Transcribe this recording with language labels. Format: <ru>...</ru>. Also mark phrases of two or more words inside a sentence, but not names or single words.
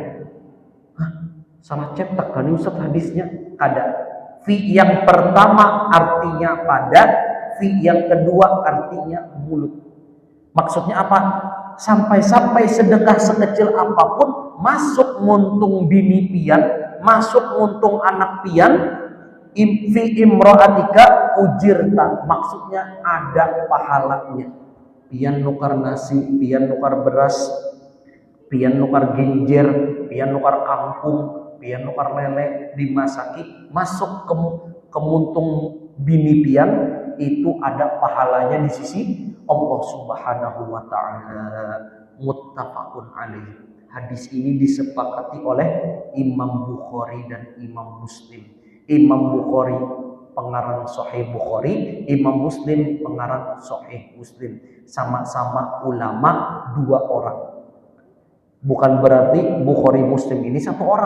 <id>Salah cetak kan Ustaz hadisnya? Ada. Fi yang pertama artinya pada, fi yang kedua artinya mulut.</id> <bjn>Maksudnya apa? Sampai sedekah sekecil apapun masuk muntung bini pian, masuk muntung anak pian,</bjn> <ar>fi imra'atika ujirta.</ar> <bjn>Maksudnya ada pahalanya. Pian nukar nasi, pian nukar beras, pian nukar ginjer, pian nukar kangkung, pian nukar lele dimasaki, masuk ke muntung bini pian, itu ada pahalanya di sisi Allah</bjn> <ar>Subhanahu wa taala. Muttafaqun alaih.</ar> <id>Hadis ini disepakati oleh Imam Bukhari dan Imam Muslim. Imam Bukhari pengarang Sahih Bukhari, Imam Muslim pengarang Sahih Muslim. Sama-sama ulama dua orang. Bukan berarti Bukhari Muslim ini satu orang.</id>